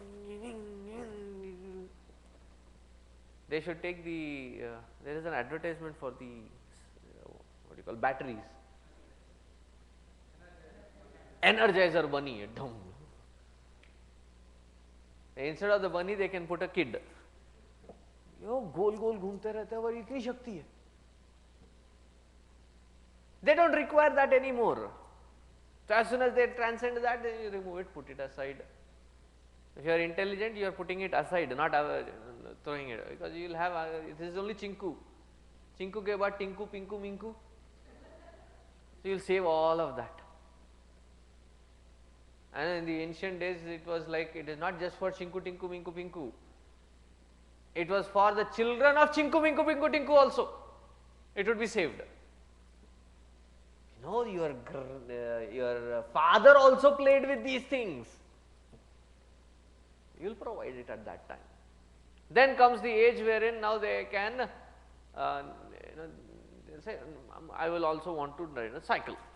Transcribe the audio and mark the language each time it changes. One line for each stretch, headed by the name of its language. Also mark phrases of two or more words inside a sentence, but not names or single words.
English: They should take the, there is an advertisement for the, what do you call, batteries. Energizer bunny. Instead of the bunny, they can put a kid.
Hindi: यो गोल गोल घूमते रहते हैं और इतनी शक्ति है.
English: They don't require that anymore. So as soon as they transcend that, then you remove it, put it aside. If you are intelligent, you are putting it aside, not throwing it, because you will have, this is only chinku.
Hindi: चिंकू के बाद टिंकू, पिंकू, मिंकू.
English: So you will save all of that. And in the ancient days, it was like, it is not just for chinku, tinku, minku, pinku. It was for the children of chinku, minku, pinku, tinku also. It would be saved. Your father also played with these things. You will provide it at that time. Then comes the age wherein now they can, they say, I will also want to cycle.